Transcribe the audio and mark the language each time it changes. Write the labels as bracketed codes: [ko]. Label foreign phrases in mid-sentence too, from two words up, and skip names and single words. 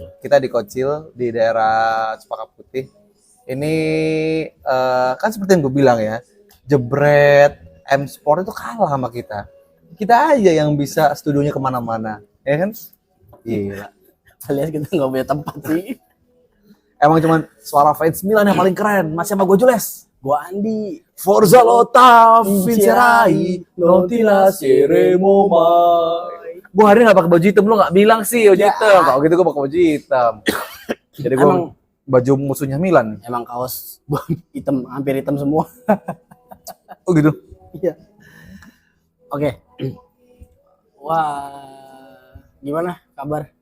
[id] Kita di Kocil di daerah Cepaka Putih. Ini kan seperti yang gue bilang ya, Jebret, M Sport itu kalah sama kita. Kita aja yang bisa studionya kemana-mana, ya kan? Gila. Alias kita nggak punya tempat sih. Emang cuman suara fans Milan yang paling keren, masih sama gue Jules. Gua Andi. [it] Forza Lota, Vincerai, non ti lasceremo mai. [id] Gue hari ini gak pakai baju hitam, lo gak bilang sih baju hitam. Kalau gitu gue pakai baju hitam. Jadi gue baju musuhnya Milan. Emang kaos hitam, hampir hitam semua. Oh gitu? Iya. Oke. Wah, gimana kabar?